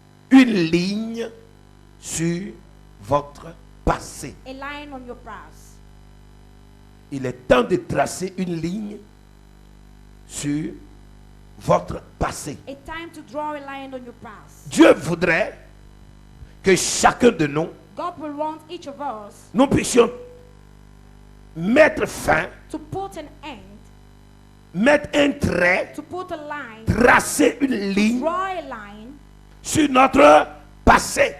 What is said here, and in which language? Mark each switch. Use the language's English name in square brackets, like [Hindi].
[French] une ligne sur votre passé. [English] a line on your past. [French] Il est temps de tracer une ligne sur votre passé. [English] A time to draw a line on your past. [French] Dieu voudrait que chacun de nous, [English] God will want each of us [French] nous puissions mettre fin, [English] to put an end, [French] mettre un trait, [English] to put a line, [French] tracer une ligne [English] draw a line [French] sur notre passé.